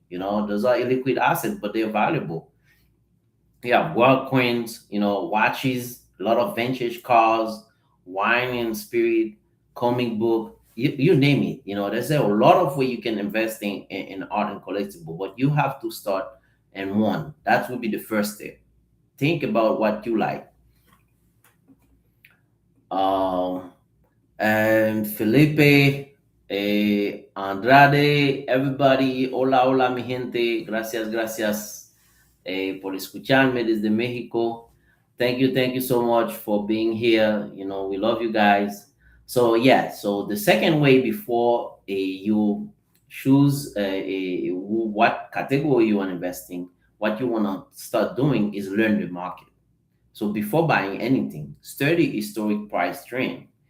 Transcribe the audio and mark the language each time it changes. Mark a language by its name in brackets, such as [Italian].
[English] Those are illiquid assets, but they're valuable. Yeah, world coins, watches, a lot of vintage cars, wine and spirit, comic book, you name it. There's a lot of way you can invest in art and collectible, but you have to start in one. That would be the first step. Think about what you like. [Spanish] Um, and Felipe, Andrade, everybody, hola, hola, mi gente, gracias, gracias por escucharme desde México. [English] Thank you so much for being here. We love you guys. So yeah, so the second way before you choose what category you want to invest in, what you want to start doing is learn the market. So before buying anything, study historic price trend.